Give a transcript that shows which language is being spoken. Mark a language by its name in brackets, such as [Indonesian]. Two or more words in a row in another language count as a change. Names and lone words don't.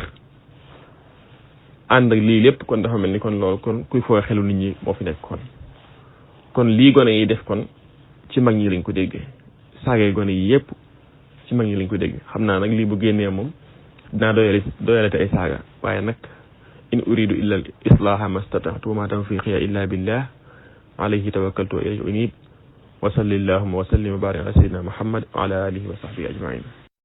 [Wolof] ànd ak lii lépp kon dafa mel ni kon loolu kon kuy foo xelu nit ñi moo fi nekk kon lii gone yi def kon ci mag ñi lañ ko déggee saagay gone yi yépp ci mag ñi lañ ko dégg xam naa nag lii bu génnee moom dinaa doyalate ay saaga waaye nag [Arabic] إن أريد إلا الإصلاح ما استطعت وما توفيقي إلا بالله عليه توكلت وإليه أنيب وصلى الله وسلم وبارك على سيدنا محمد وعلى آله وصحبه أجمعين